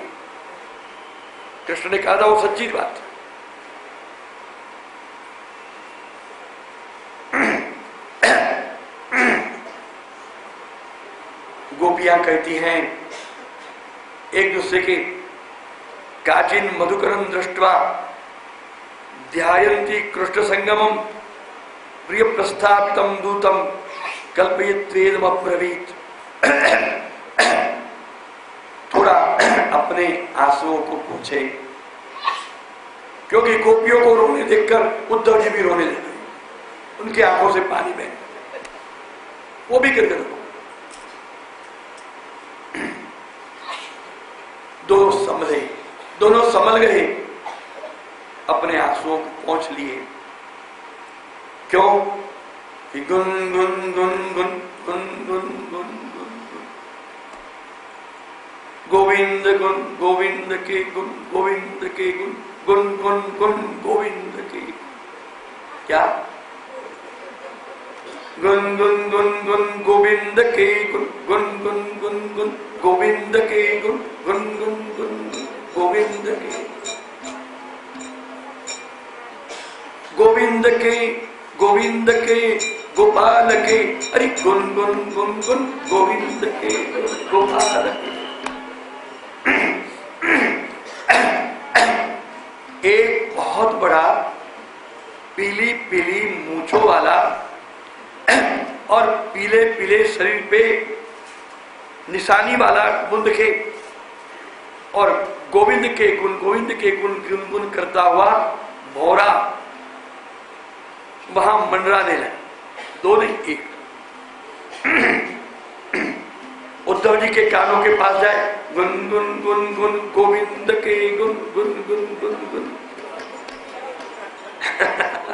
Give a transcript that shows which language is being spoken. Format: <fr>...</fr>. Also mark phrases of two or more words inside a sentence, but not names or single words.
<hi>कृष्ण ने कहा था वो सच्ची बात। गोपियां कहती हैं एक दूसरे के</hi> <sa>काचिन मधुकरम दृष्ट्वा ध्यायन्ति कृष्ण संगमम प्रिय प्रस्थापितम दूतम कल्पयित्वेदम अब्रवीत।</sa> <hi>थोड़ा अपने आंसुओं को पूछे, क्योंकि गोपियों को रोने देखकर उद्धव जी भी रोने लगे, उनकी आंखों से पानी बहे, वो भी गिर गए। दोनों संभल गए, अपने आंसुओं को पोंछ लिए। क्यों कि गुन गुन गुन गुन गुन गुन गुन गुन गोविंद गुन गोविंद के गुन गोविंद के गुन गुन गुन गुन गोविंद के क्या गुन गुन गुन गुन गोविंद के गुन गुन गुन गुन गुन गोविंद के गुन गुन गुन गुन गोविंद के गोविंद के गोपाल के, अरे गुन गुन गुन गुन गोविंद के गोपाल के। एक बहुत बड़ा पीली पीली मूंछों वाला और पीले पीले शरीर पे निशानी वाला बुंद के और गोविंद के गुन गुन गुन करता हुआ भौरा वहां मंडराने लगे। दो नहीं एक। उद्धव जी के कानों के पास जाए, गुन गुन गुन गुन गोविंद के गुन गुन गुन गुन गुन</hi>